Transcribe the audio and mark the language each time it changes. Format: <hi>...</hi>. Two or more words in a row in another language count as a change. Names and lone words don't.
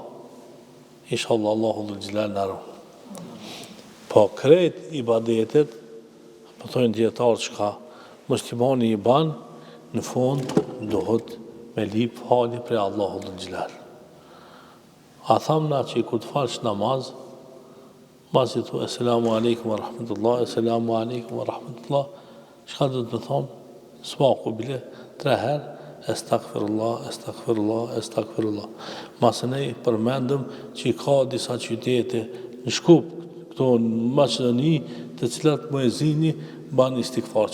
<sq>Inshallah Allahu</sq> <ar>ذو الجلال</ar> <sq>na ruaj. Po krejt ibadetet, po thojnë dietarë çka muslimani i ban, në fund duhet me lip falje për Allahu</sq> <ar>ذو الجلال.</ar> <sq>A thamna që kur të falsh namaz, masi thu</sq> <ar>السلام عليكم ورحمة الله, السلام عليكم ورحمة الله,</ar> <sq>çka do të thonë? Smaku bile 3 herë Estakfirullah. Masë ne përmendëm që ka disa qytete në Shkup, këto në Maqedoni, të cilat muezini ban istikfar.</sq>